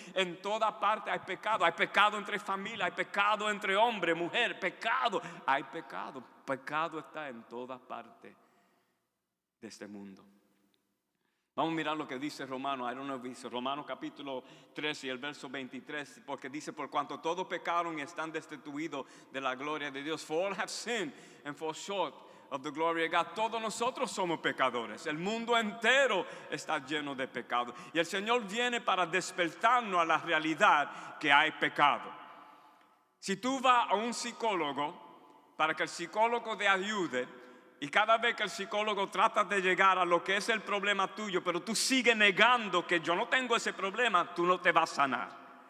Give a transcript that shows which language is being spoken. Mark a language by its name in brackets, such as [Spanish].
[Spanish] En toda parte hay pecado. Hay pecado entre familias. Hay pecado entre hombre, mujer. Pecado. Hay pecado. Pecado está en toda parte de este mundo. Vamos a mirar lo que dice Romanos, dice Romanos capítulo 3 y el verso 23, porque dice, por cuanto todos pecaron y están destituidos de la gloria de Dios. [English] For all have sinned and fall short of the glory of God. [Spanish] Todos nosotros somos pecadores. El mundo entero está lleno de pecado. Y el Señor viene para despertarnos a la realidad que hay pecado. Si tú vas a un psicólogo para que el psicólogo te ayude, y cada vez que el psicólogo trata de llegar a lo que es el problema tuyo, pero tú sigues negando que yo no tengo ese problema, tú no te vas a sanar.